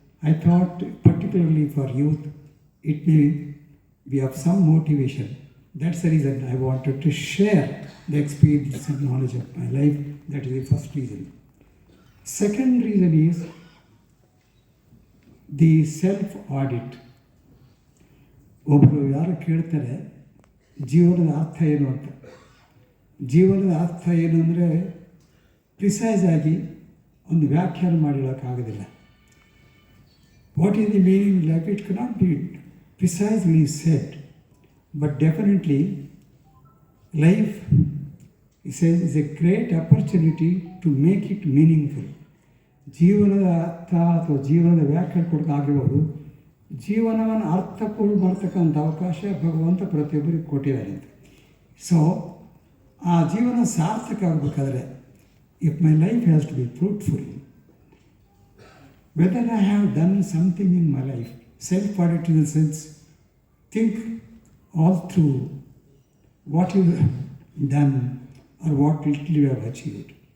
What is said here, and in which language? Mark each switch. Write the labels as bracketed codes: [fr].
[en] I thought, particularly for youth, it may be of some motivation. That's the reason I wanted to share the experience and knowledge of my life. That is the first reason. Second reason is the self-audit. [kn] ಒಬ್ಬರು ಯಾರು ಕೇಳ್ತಾರೆ ಜೀವನದ ಅರ್ಥ ಏನು ಅಂತ. ಜೀವನದ ಅರ್ಥ ಏನು ಅಂದರೆ ಪ್ರಿಸೈಸ್ ಆಗಿ ಒಂದು ವ್ಯಾಖ್ಯಾನ ಮಾಡಿರೋಕ್ಕಾಗೋದಿಲ್ಲ. [en] What is the meaning of life? It cannot be precisely said, but definitely life is a great opportunity to make it meaningful. [kn] ಜೀವನದ ಅರ್ಥ ಅಥವಾ ಜೀವನದ ವ್ಯಾಖ್ಯಾನ ಕೊಡೋಕ್ಕಾಗಿರ್ಬೋದು, ಜೀವನವನ್ನು ಅರ್ಥಪೂರ್ಣ ಮಾಡ್ತಕ್ಕಂಥ ಅವಕಾಶ ಭಗವಂತ ಪ್ರತಿಯೊಬ್ಬರಿಗೆ ಕೊಟ್ಟಿದ್ದಾರೆ ಅಂತ. ಸೊ ಆ ಜೀವನ ಸಾರ್ಥಕ ಆಗಬೇಕಾದ್ರೆ, [en] If my life has to be fruitful, whether I have done something in my life, self-audit in the sense, think all through what you have done or what little you have achieved.